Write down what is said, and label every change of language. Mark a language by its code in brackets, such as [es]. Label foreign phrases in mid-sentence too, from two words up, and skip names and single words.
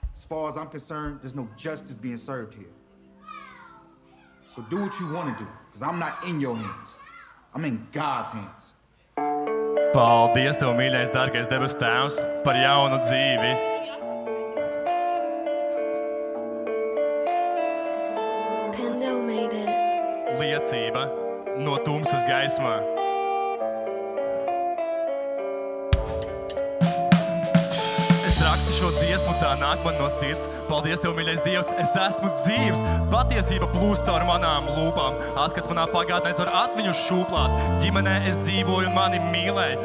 [en] far as I'm concerned, there's no justice being served here. So do what you want to do, because I'm not in your hands. I'm in God's hands. [lv] Paldies, Tev, mīļais, dārgais debes Tēvs, par jaunu dzīvi. [en] Pendo made it. [lv] Liecība no tumsas gaismā. Es rakstu šo dziesmu, tā nāk man no sirds. Paldies Tev, mīļais Dievs, es esmu dzīvs. Patiesība plūst caur manām lūpām. Atskats manā pagātnē caur atmiņu šūplāt. Ģimenē es dzīvoju un mani mīlēju.